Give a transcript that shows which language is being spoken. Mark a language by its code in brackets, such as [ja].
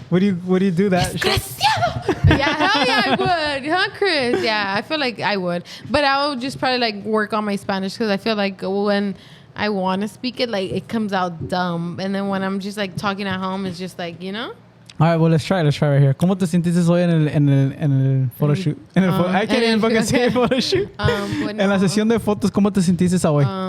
[en] Would you do that? Yeah, hell yeah, I would. Huh, Chris? Yeah, I feel like I would. But I would just probably, like, work on my Spanish because I feel like when I want to speak it, like, it comes out dumb. And then when I'm just, like, talking at home, it's just, like, you know? All right, well, let's try right here. [es] ¿Cómo te sentiste hoy en el photoshoot? [en] I can't even fucking say photoshoot. [es] En la sesión de fotos, ¿cómo te sentiste hoy?